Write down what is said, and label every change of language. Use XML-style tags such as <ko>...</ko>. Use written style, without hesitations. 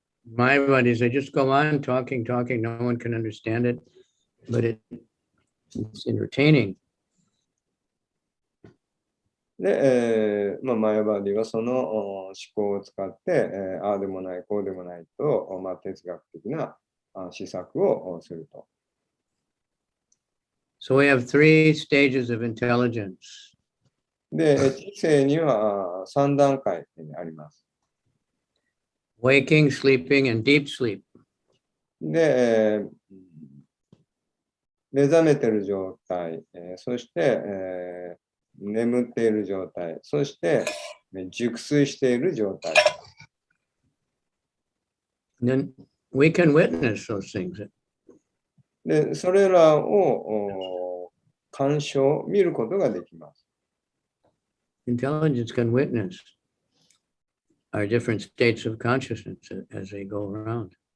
<en>My buddies, they just go on talking, no one can understand it, but it's entertaining.</en> <ja>で、マヤバーディはその思考を使って、ああでもない、こうでもないと、哲学的な施策をすると。</ja> <en>So we have 3 stages of intelligence.</en> <ja>で、知性には3段階あります。</ja> <en>Waking, sleeping, and deep sleep.</en> <ja>で、目覚めている状態、そして、眠っている状態、そして、熟睡している状態。</ja> <en>Then we can witness those things.</en> <ja>で、それらを鑑賞、見ることができます。</ja> <en>Intelligence can witness our different states of consciousness as they go around.</en>